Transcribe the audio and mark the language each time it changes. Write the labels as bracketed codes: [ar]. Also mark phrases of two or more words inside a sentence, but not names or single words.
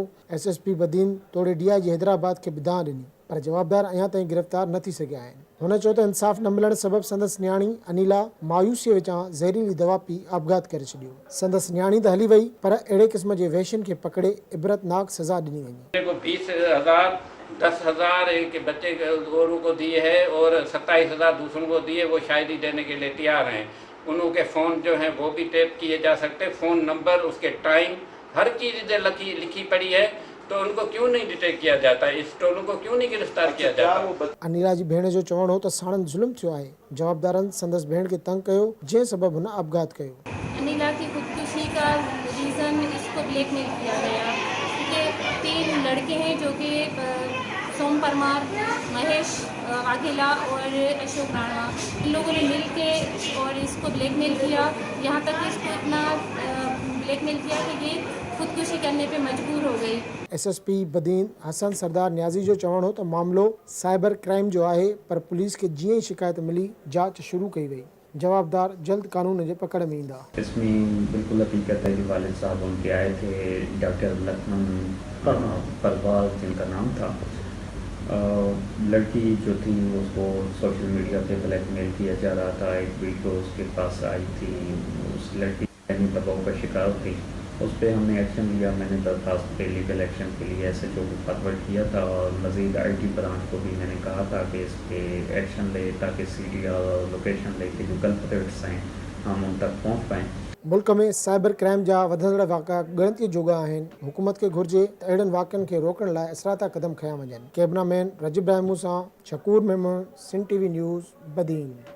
[sd] SSP बदीन तोड़े DIG हैदराबाद खे ॿुधाए ॾिनी, पर जवाबदार अञा ताईं गिरफ़्तार न थी सघिया आहिनि। हुन चयो त इंसाफ़ न मिलण सबबि संदसि न्याणी अनिला मायूसीअ विचां ज़हरीली दवा पी आपघात करे छॾियो। संदसि न्याणी त हली वई, पर अहिड़े क़िस्म जे वहशियुनि खे पकड़े इबरतनाक सज़ा ॾिनी वञे। [ur] کو 20,000 10,000 ایک بچے اوروں کو دیے ہے اور 27,000 دوسروں کو دیے، وہ شاید ہی دینے کے لیے تیار ہیں. ان کے فون جو ہیں وہ بھی ٹیپ کیے جا سکتے, [en] phone number, [ur] اس کے ٹائم، ہر چیز لکھی پڑی ہے. تو ان کو کیوں نہیں ڈیٹیکٹ کیا جاتا، اس ٹولوں کو کیوں نہیں گرفتار کیا جاتا? [sd] अनिला जी भेण जो चवणु हो त साणनि ज़ुल्म थियो आहे। जवाबदारनि संदसि भेण खे तंग कयो, जंहिं सबबि हुन आपघात कयो। [ur] انیلا کی خودکشی کا ریزن اس کو بلیک میل کیا گیا، کیونکہ 3 لڑکے ہیں جو کہ سوم پرمار، مہیش واگھیلا اور اشوک رانا، ان لوگوں نے مل کے اور اس کو بلیک میل کیا. یہاں تک کہ اس کو اتنا بلیک میل کیا کہ یہ خودکشی کرنے پے مجبور ہو گئی. [sd] SSP बदीन हसन सरदार न्याज़ी जो चवणु हो त मामिलो [en] cyber crime [sd] जो आहे, पर पुलिस खे जीअं ई शिकायत मिली जांच शुरू कई वई। जवाबदार जल्द कानून जे पकड़ में ईंदा। [ur] اس میں بالکل حقیقت ہے کہ والد صاحب ان کے آئے تھے، ڈاکٹر لکشمن پرواز جن کا نام تھا. لڑکی جو تھی اس کو [en] social media [ur] پے بلیک میل کیا جا رہا تھا. ایک ویڈیو اس کے پاس آئی تھی، اس لڑکی دباؤ کا شکار تھی. اس پر ہم نے ایکشن لیا. میں نے درخواست پے [en] legal action [ur] کے لیے SHO کو فارورڈ کیا تھا اور مزید [en] IT branch [ur] کو بھی میں نے کہا تھا کہ اس پر ایکشن لے، تاکہ CD اور لوکیشن لے کے جو کلپرٹس ہیں ہم ان تک پہنچ پائیں. [sd] मुल्क में [en] cyber crime [sd] जा वधंदड़ वाक़ा ॻणतीअ जोगा आहिनि। हुकूमत खे घुर्जे त अहिड़नि वाक़िअनि खे रोकण लाइ असराता क़दम खयां वञनि। कैमरामैन रजीब रहमू सां शकूर मेमन, सिंध TV न्यूज़, बदीन।